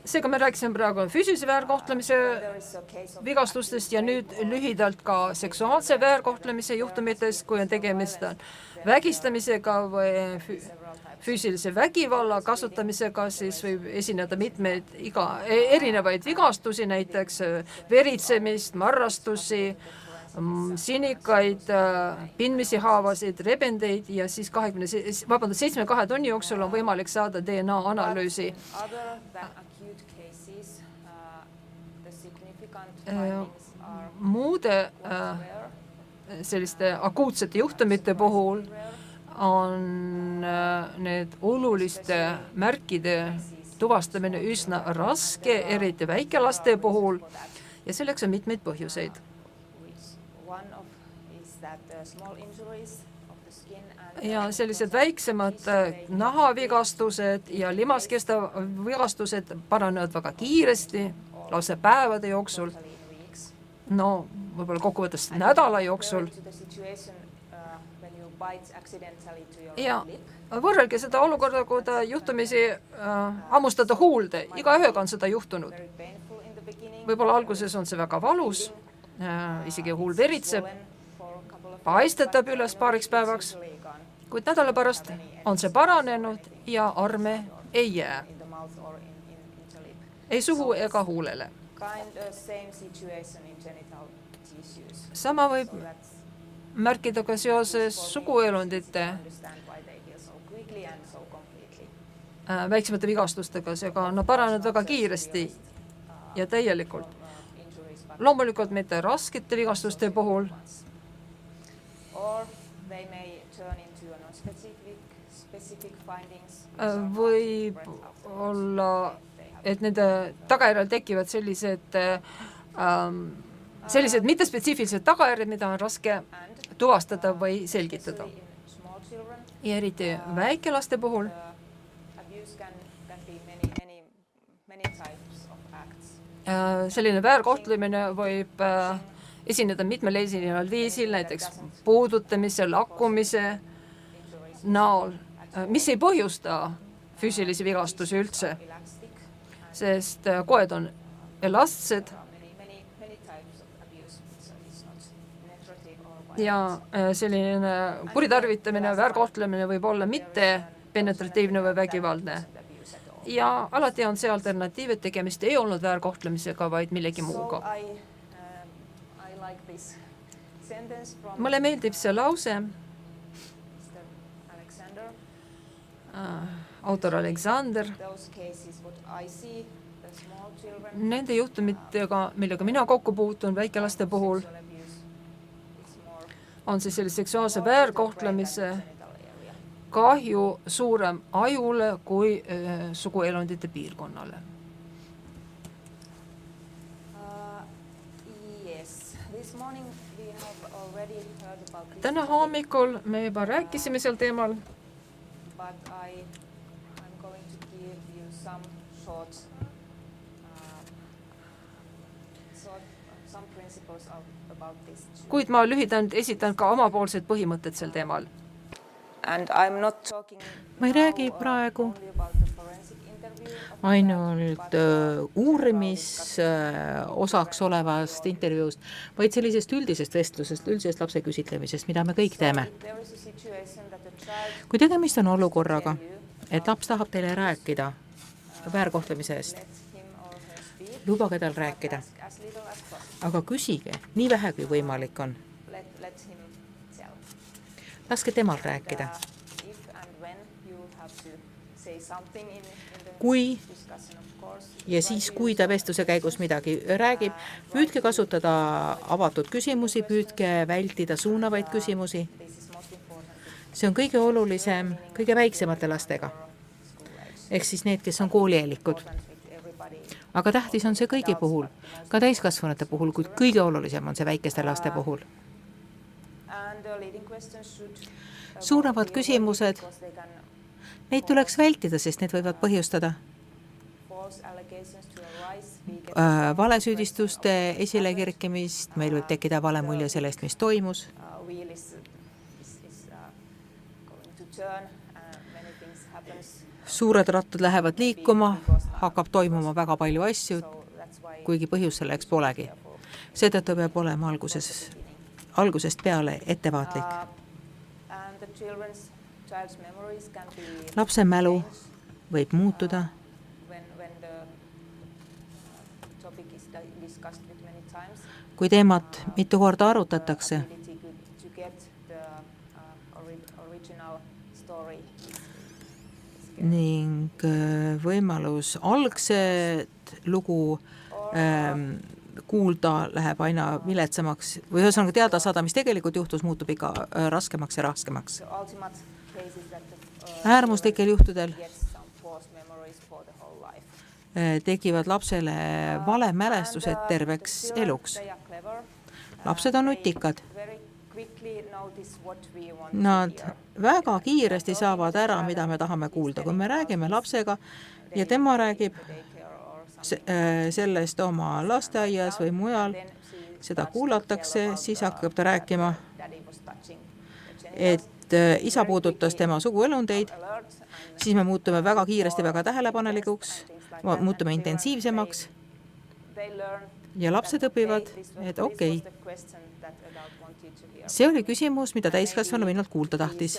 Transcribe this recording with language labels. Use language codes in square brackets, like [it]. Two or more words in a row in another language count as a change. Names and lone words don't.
[et] Seega me rääkisime praegu füüsilise väärkohtlemise [en] There is a case of [et] vigastustest ja nüüd lühidalt ka seksuaalse väärkohtlemise juhtumitest, kui on tegemist vägistamisega või füüsilise vägivalla kasutamisega, siis võib esineda mitmeid erinevaid vigastusi, näiteks veritsemist, marrastusi, sinikaid, pindmisi haavasid, rebendeid ja siis 72 tunni jooksul on võimalik saada DNA analüüsi. [en] other than acute cases, the significant findings are Muude rare. [et] selliste akuutsete juhtumite puhul on need oluliste märkide tuvastamine üsna raske, eriti väikelaste puhul ja selleks on mitmeid põhjuseid. [en] One of is that small injuries of the skin and [et] Ja sellised väiksemad nahavigastused ja limaskesta vigastused paranevad väga kiiresti, lausa päevade jooksul, [en] in weeks. [et] no võib-olla kokkuvõttes nädala jooksul. [en] To the situation when you bite accidentally to your Ja lip. [et] võrrelge seda olukorda, kui ta juhtumisi hammustada huulde. Igaühega on seda juhtunud. [en] Very painful in the beginning. [et] Võib-olla alguses on see väga valus, isegi huul veritseb, [en] Swollen for a couple of [et] paistetab üles paariks päevaks, [en] usually gone [et] kuid nädala pärast on see paranenud ja arme ei jää, [en] in the mouth or in the lip. [et] ei suhu ega huulele. [en] Kind of same situation in genital tissues. [et] Sama võib [en] So that's [et] märkida ka seoses suguelundite [en] understand why they heal so quickly and so completely. [et] väiksemate vigastustega, seega on paranenud väga kiiresti ja täielikult. [en] Injuries, but [et] Loomulikult mitte raskete vigastuste puhul, [en] or they may turn into a non-specific findings. [et] võib olla, et nende tagajärjel tekivad sellised mittespetsiifilised tagajärjed, mida on raske tuvastada või selgitada. [en] In small children, [et] Ja eriti väikelaste puhul [en] abuse can be many types of acts. [et] selline väärkohtlemine võib esineda mitmel esineval viisil, näiteks puudutamise, lakkumise näol, mis ei põhjusta füüsilisi vigastusi üldse, Elastic, sest koed on elastsed [en] many types of abuse. So it's not penetrative or [et] ja selline kuritarvitamine, väärkohtlemine võib olla mitte penetratiivne või vägivaldne. [en] abuse at all. [et] Ja alati on see alternatiiv, et tegemist ei olnud väärkohtlemisega, vaid millegi So muuga. [en] I like this sentence from [et] Mulle meeldib see lause, Mr. Alexander. autor Alexander, [en] Those cases what I see, the small children, [et] nende juhtumitega, millega mina kokku puutun väikelaste puhul, [en] sexual abuse, it's more [et] on siis selle seksuaalse väärkohtlemise [en] genital area. [et] kahju suurem ajule kui suguelundite piirkonnale. [en] Yes, this morning we have already heard about this [et] Täna topic, hommikul me juba rääkisime sel teemal, [en] but I'm going to give you some some principles about this too. [et] kuid ma lühidalt esitan ka omapoolsed põhimõtted sel teemal. [en] And I'm not talking [et] Ma ei räägi now, praegu [en] only about the forensic interview of the ainult child, but [et] uurimisosaks olevast intervjuust, vaid sellisest üldisest vestlusest, üldisest lapse küsitlemisest, mida me kõik teeme. [en] if there is a situation that the child [et] Kui tegemist on olukorraga, [en] tell you, [et] et laps tahab teile rääkida väärkohtlemise eest, [en] let him or her speak, [et] lubage tal but rääkida. [en] ask as little as possible. [et] aga küsige nii vähe kui võimalik on. [en] let him tell. [et] Laske temal rääkida. [en] If and when you have to say something in the Kui discussion, of course. [et] ja siis, kui ta vestluse käigus midagi räägib, püüdke kasutada avatud küsimusi, püüdke vältida suunavaid küsimusi. [en] This is most important [et] See on kõige olulisem kõige väiksemate lastega. Ehk siis need, kes on koolieelikud. [en] with everybody. [et] Aga tähtis on see kõigi puhul, ka täiskasvanute puhul, kuid kõige olulisem on see väikeste laste puhul. [en] And the leading questions should [et] Suunavad küsimused, [en] because they can [et] neid tuleks vältida, sest need võivad põhjustada [en] false allegations to arise. We get [et] valesüüdistuste esilekirkimist, meil võib tekkida vale mulje sellest, mis toimus. [en] wheel is going to turn. Many things happens. [et] Suured rattad lähevad liikuma, hakkab toimuma väga palju asju, [en] So that's why [et] kuigi põhjus selleks polegi. Seetõttu peab olema algusest peale ettevaatlik. [en] and the child's memories can be [et] Lapse mälu võib muutuda, [en] when the topic is discussed with many times. [et] kui teemat mitu korda arutatakse. [en] Ability to get the original story [et] Ning võimalus algset lugu kuulda läheb aina viletsamaks või ühesõnaga teada saada, mis tegelikult juhtus, muutub ikka raskemaks ja raskemaks. [en] the ultimate case is that [et] Äärmuslikel juhtudel [en] gets some false memories for the whole life. [et] tekivad lapsele vale mälestused terveks eluks. [en] They are clever. [et] Lapsed on nutikad. [en] Very quickly notice what we want Nad to hear. [et] väga kiiresti saavad ära, mida me tahame kuulda. Kui me räägime lapsega ja tema räägib sellest oma lasteaias või mujal, seda kuulatakse, siis hakkab ta rääkima, et isa puudutas tema suguelundeid, siis me muutume väga kiiresti väga tähelepanelikuks, muutume intensiivsemaks ja lapsed õpivad, et okei, see oli küsimus, mida täiskasvanu minult kuulda tahtis.